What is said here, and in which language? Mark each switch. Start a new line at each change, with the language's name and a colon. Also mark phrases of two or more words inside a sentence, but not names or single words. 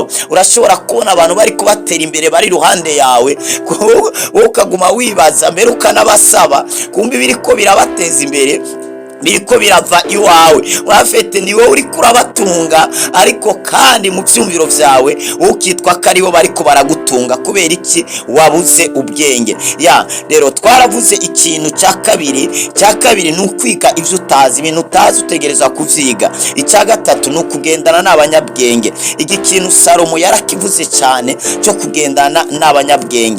Rundi: Urashobora kubona abantu bari kubatera imbere bari ruhande yawe, wowe ukaguma wibaza mbere ukanabasaba, kumbe biriko birabateza imbere, biriko birava iwawe. Wafete niwe uri kurabatunga, ariko kandi mu byumviro byawe ukitwa ko aribo bariko baragutunga. Kubera iki? Wabuze ubwenge. Rero twaravuze ikintu cya kabiri ni ukwiga ibyo utazi. Ibintu utazi utegereza kuvyiga. Icya gatatu ni ukugendana n'abanyabwenge. Iki kintu Salomo yarakivuze cyane cyo kugendana n'abanyabwenge.